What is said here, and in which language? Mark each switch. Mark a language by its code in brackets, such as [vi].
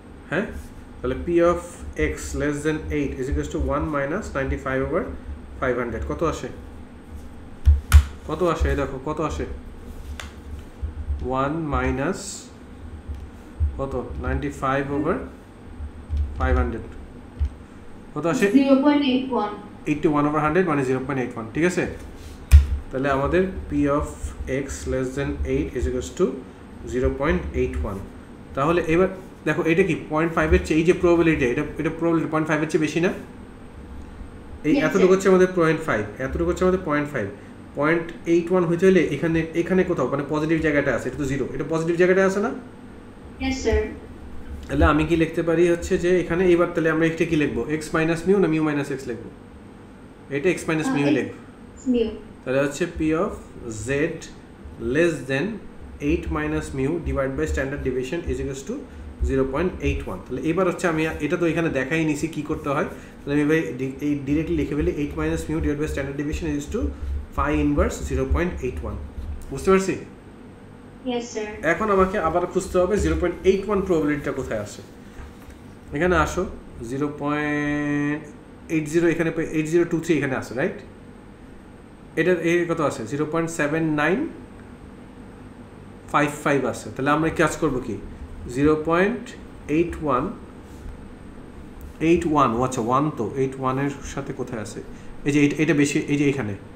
[en] হ্যাঁ তাহলে p of x less than 8 is equals to 1 minus 95 over 500 [bn] কত আসে এই দেখো কত আসে [en] 1 minus কত 95 over 500 কত আসে 0.81 81 over 100 [bn] মানে 0.81 ঠিক আছে তাহলে আমাদের [en] p of x less than 8 is equals to 0.81 [bn] তাহলে এবার দেখো এটা কি 0.5 এর চেয়ে এই যে প্রবাবিলিটি এটা প্রবাবিলিটি 0.5 এর চেয়ে বেশি না এই [en] Yes, [bn] এতটুকু [en] sir. [bn] হচ্ছে আমাদের 0.5 এতটুকু হচ্ছে আমাদের 0.5 0.81 হইতে হলে এখানে কোথাও মানে পজিটিভ জায়গাটা আছে এটা তো 0 এটা পজিটিভ জায়গাটা আছে না [en] Yes, sir. [bn] তাহলে আমি কি লিখতে পারি হচ্ছে যে এখানে এইবার তাহলে আমরা এটা কি লিখবো [en] x minus mu [bn] না [en] mu minus x [bn] লিখবো এটা x minus mu লিখবো [en] It's mu. [bn] তাহলে হচ্ছে [en] p of z less than 8 minus mu divided by standard deviation is equals to 0.81 [bn] তাহলে এবার হচ্ছে আমি এটা তো এখানে দেখাই নিছি কি করতে হয় তাহলে আমি ভাই এই ডাইরেক্টলি লিখে ফেলি [en] 8 minus mu divided by standard deviation is to phi inverse 0.81 [bn] বুঝতে পারছি [en] Yes, sir. [bn] এখন আমাকে আবার খুঁজতে হবে 0.81 প্রবাবিলিটিটা কোথায় আসে এখানে আসো 0.80 এখানে 8023 এখানে আসে রাইট এটা এই কত আছে 0.7955 আছে তাহলে আমরা কাজ করব কি 0.81 আচ্ছা 1 তো 81 এর সাথে কোথায় আছে এই যে এটা বেশি এই যে এখানে